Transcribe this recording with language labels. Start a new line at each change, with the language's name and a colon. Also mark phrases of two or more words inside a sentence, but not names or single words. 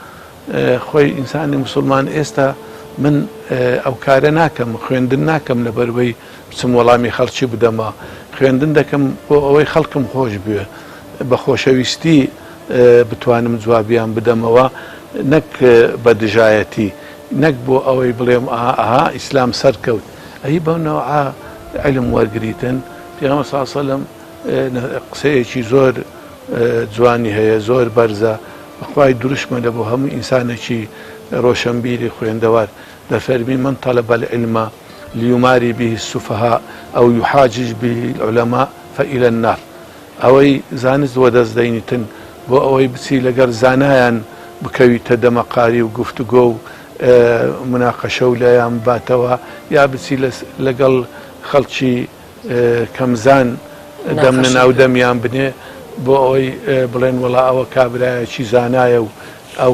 Central Kurdish: خۆی ئینسانی مسلمان ئێستا من ئەو کارە ناکەم خوێندن ناکەم لەبەرەوەی بچم وەڵامی خەڵکی بدەمە خوێندن دەکەم بۆ ئەوەی خەڵکم خۆش بوێ بە خۆشەویستی بتوانم جوابیان بدەمەوە نەک بە دژایەتی نەک بۆ ئەوەی بڵێم ئاها ئیسلام سەرکەوت ئەی بەونەوە علم وەرگریتن پێغەمبەر
Arabic: صلی الله علیه و سەلەم
Central Kurdish: قسەیەکی زۆر جوانی هەیە زۆر بەرزە بەخوای دروشمە لە بۆ هەموو ئینسانێکی ڕۆشنبیری خوێندەوار دەفەرمی
Arabic: من طلب العلم ليماري به السفهاء أو يحاجج به العلماء فإلى النار
Central Kurdish: ئەوەی زانست وەدەستدەینیتن بۆ ئەوەی بچی لەگەر زانایان بکەویتە دەمەقاری و گفتوگۆ و مناقەشە و لایان باتەوە یا بچی لەگەڵ خەڵکی کەمزان دەمنە ناو دەمیان بنێ بۆ ئەوەی بڵێن وەڵا ئەوە کابرایەکی زانایە و ئەو